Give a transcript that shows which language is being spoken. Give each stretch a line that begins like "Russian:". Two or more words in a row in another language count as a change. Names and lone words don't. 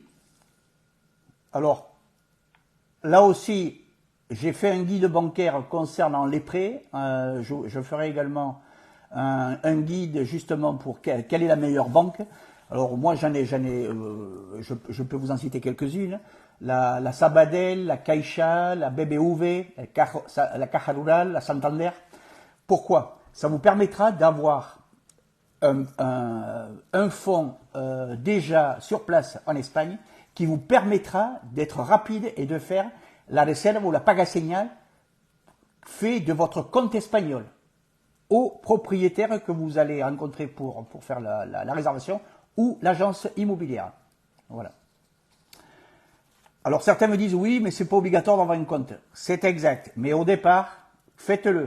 French: Alors, là aussi, j'ai fait un guide bancaire concernant les prêts. Je ferai également un guide justement pour quelle est la meilleure banque. Alors moi je peux vous en citer quelques-unes. La Sabadell, la Caixa, la BBV, la Caja Rural, la Santander. Pourquoi? Ça vous permettra d'avoir un fonds déjà sur place en Espagne qui vous permettra d'être rapide et de faire la réserve ou la
Spanish: paga señal
French: fait de votre compte espagnol au propriétaire que vous allez rencontrer pour faire la réservation ou l'agence immobilière. Voilà. Alors certains me disent oui, mais c'est pas obligatoire d'avoir un compte. C'est exact, mais au départ, faites-le.